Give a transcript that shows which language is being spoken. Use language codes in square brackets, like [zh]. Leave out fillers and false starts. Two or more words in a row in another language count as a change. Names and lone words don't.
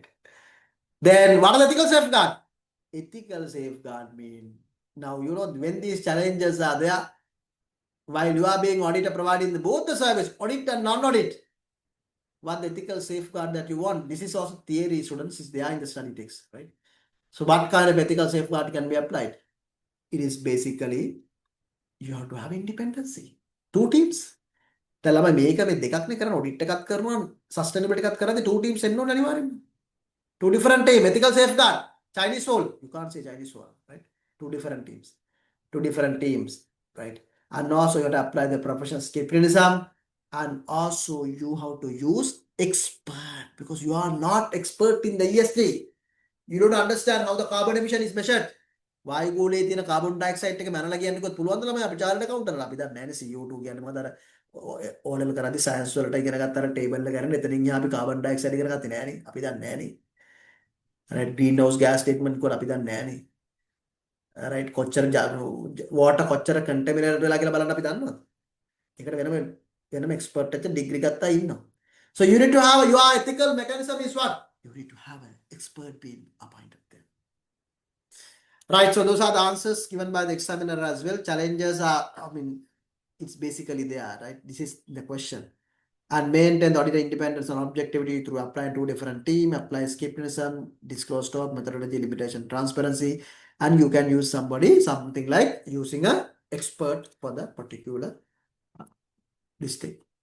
[en] Then what are the ethical safeguard? Ethical safeguard mean now when these challenges are there, while you are being auditor providing both the service, audit and non-audit, what the ethical safeguard that you want? This is also theory, students, is there in the study text, right? So what kind of ethical safeguard can be applied? It is basically you have to have independency. Two teams. Tell me, make a [si] දෙකක්නේ කරන audit එකක් කරනවා sustainability එකක් කරද්දී [en] two teams [si] එන්න ඕනේ අනිවාර්යෙන්ම. [en] Two different teams, ethical safeguard. Chinese wall. You can't say Chinese wall, right? Two different teams. Two different teams, right? And also you have to apply the professional skepticism, and also you have to use expert because you are not expert in the ESG. You don't understand how the carbon emission is measured. [si] වායුගෝලයේ තියෙන [en] carbon dioxide [si] එක මැනලා කියන්න කිව්වොත් පුළුවන් ද ළමයි අපි චාර්ට් account කරලා අපි දන්නේ නැහැ නේ CO2 කියන්නේ මොකද අර [en] O level [si] කරද්දී science වලට ඉගෙන ගත්ත අර table එක කරන්නේ එතනින් එහා අපි [en] carbon dioxide [si] ඉගෙන ගත්තේ නැහැ නේ අපි දන්නේ නැහැ නේ [en] right greenhouse gas statement [si] කොහොම අපි දන්නේ නැහැ නේ right කොච්චර water කොච්චර contaminated වෙලා කියලා බලන්න අපි දන්නවද ඒකට වෙනම expert එක degree ගත්තා ඉන්නවා [en] so you need to have your ethical mechanism is what you need to have an expert being appointed there. Right, so those are the answers given by the examiner as well. Challenges are, it's basically there, right? This is the question. And maintain the auditor independence and objectivity through applying two different teams, apply skepticism, disclose top methodology, limitation, transparency, and you can use something like using an expert for the particular listing.